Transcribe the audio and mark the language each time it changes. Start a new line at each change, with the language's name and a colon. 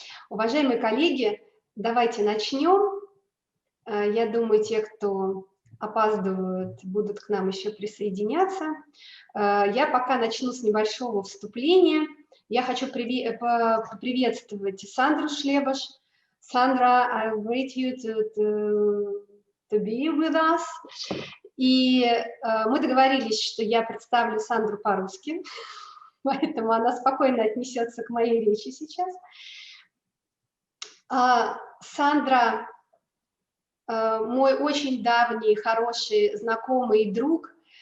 Russian: Уважаемые коллеги, давайте начнем. Я думаю, те, кто опаздывают, будут к нам еще присоединяться. Я пока начну с небольшого вступления. Я хочу поприветствовать Сандру Шлебуш.
English: Сандра, I invite you to be with us.
Russian: И мы договорились, что я представлю Сандру по-русски, поэтому она спокойно отнесется к моей речи сейчас. Сандра мой очень давний, хороший знакомый и друг.